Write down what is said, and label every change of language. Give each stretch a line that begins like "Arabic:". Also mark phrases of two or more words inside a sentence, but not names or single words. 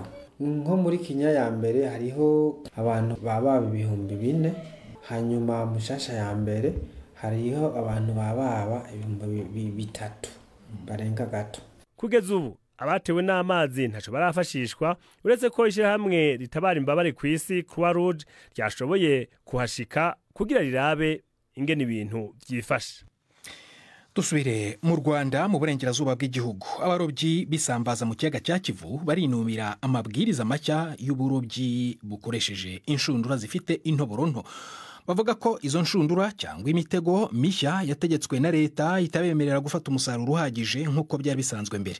Rundi: Nko muri Kinyinya ya mbere hariho abantu baba 4,000, hanyuma Mushasha ya mbere hariho abantu baba 3,000 barenga gato. Kugeza ubu abatewe n'amazi ntaco barafashishwa, uretse ko ishirahamwe ritabara imbabare ku isi Croix Rouge ryashoboye kuhashika kugira rirabe ingene ibintu byifasha.
Kinyarwanda: dusubire mu Rwanda mu burengerazuba bw'igihugu. Abarobyi bisambaza mu kiyaga cya Kivu barinumira amabwiriza mashya y'uburobyi bukoresheje inshundura zifite intoboro nto. Bavuga ko izo nshundura cyangwa imitego mishya yategetswe na leta itabemerera gufata umusaruro uhagije nk'uko byari bisanzwe mbere.